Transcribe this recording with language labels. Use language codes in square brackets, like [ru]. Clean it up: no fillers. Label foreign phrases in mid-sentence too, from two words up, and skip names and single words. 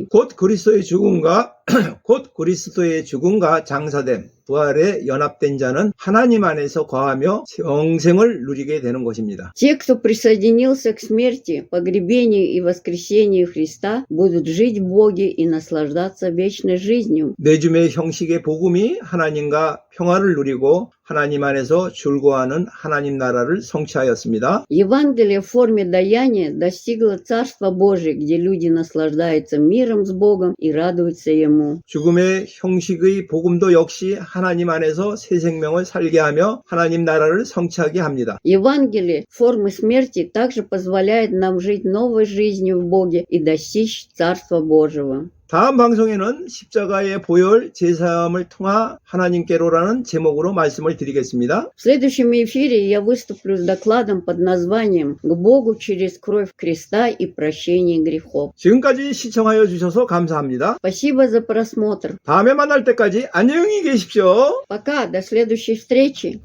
[ko] 곧 그리스도의 죽음과 장사됨, 부활에 연합된 자는 하나님 안에서 거하며 영생을 누리게 되는 것입니다. [ru] Те, кто присоединился к смерти, погребению и воскресению Христа, будут жить в Боге и наслаждаться вечной жизнью. [ko] 내줌의 형식의 복음이 하나님과 평화를 누리고 하나님 안에서 즐거워하는 하나님 나라를 성취하였습니다. [ru] Евангелие в форме даяния достигло Царства Божия, где люди наслаждаются миром с Богом и радуются Ему. [ko] 죽음의 형식의 복음도 역시 하나님 안에서 새 생명을 살게 하며 하나님 나라를 성취하게 합니다. [ru] Евангелие формы смерти также позволяет нам жить новой жизнью в Боге и достичь Царства Божьего. [ko] 다음 방송에는 십자가의 보혈 제사함을 통하 하나님께로라는 제목으로 말씀을 드리겠습니다. [ru] В следующем эфире я выступлю с докладом под названием «К Богу через кровь креста и прощение грехов». [ko] 지금까지 시청하여 주셔서 감사합니다. [ru] Спасибо за просмотр. [ko] 다음에 만날 때까지 안녕히 계십시오. [ru] Пока, до следующей встречи.